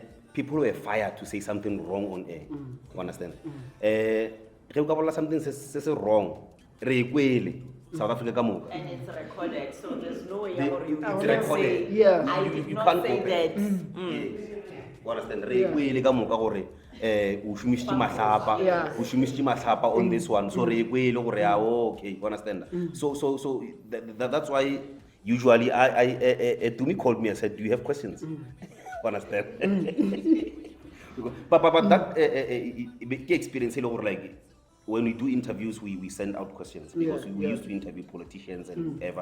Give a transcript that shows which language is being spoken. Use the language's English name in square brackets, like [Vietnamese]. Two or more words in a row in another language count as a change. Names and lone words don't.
[English] People were fired to say something wrong on air. You understand? Something says wrong. South Africa and it's recorded, so there's no way it's recorded. Yeah. I did not say that. You understand? [Northern Sotho] o shumisitse mahlapa [English] Yeah. [Northern Sotho] o shumisitse mahlapa [English] on this one so [Northern Sotho] re kwele gore [English] okay you understand so that's why usually I Tumi called me and said, do you have questions? Understand? But that experience, like when we do interviews, we send out questions because we used to interview politicians and whoever.